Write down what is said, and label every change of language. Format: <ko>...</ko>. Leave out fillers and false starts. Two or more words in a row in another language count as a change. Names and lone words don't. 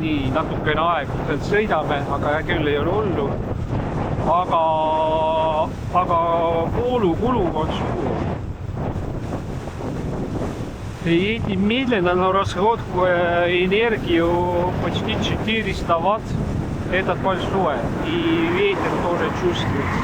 <et>siin natukene aeglaselt sõidame, aga hea küll ei ole hullu. Aga voolukulu on suur.</et> <ru>Эти медленно, но расход энергию почти 400 ватт. Это большое. И ветер тоже чувствуется.</ru>